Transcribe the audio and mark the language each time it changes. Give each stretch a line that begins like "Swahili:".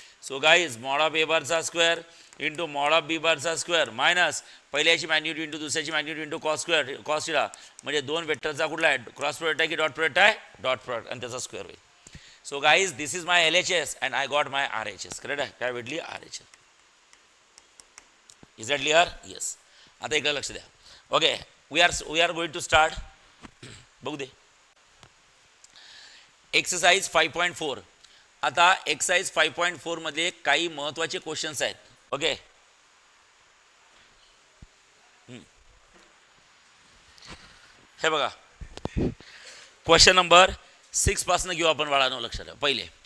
Marathi: So guys mod of ए बारचा square into mod of बी बारचा square minus पहिल्याची magnitude into दुसऱ्याची magnitude into cos square cos theta म्हणजे दोन वेक्टरचा कुठला आहे क्रॉस प्रोडक्ट आहे की डॉट प्रोडक्ट आहे, डॉट प्रोडक्ट आणि त्याचा स्क्वेअर होईल.
English: So guys this is my LHS and I got my RHS. Correct आहे.
Marathi: काय भेटली RHS.
English: Is that clear. Yes.
Marathi: आता इकडे लक्ष द्या.
English: Okay we are going to start.
Marathi: बघू दे एक्सरसाइज 5.4. आता एक्सरसाइज 5.4 मध्ये काही महत्त्वाचे क्वेश्चन्स आहेत. ओके हे बघा, क्वेश्चन नंबर 6 पासून घेऊ आपण बाळांनो, लक्षात ठेवा पहिले.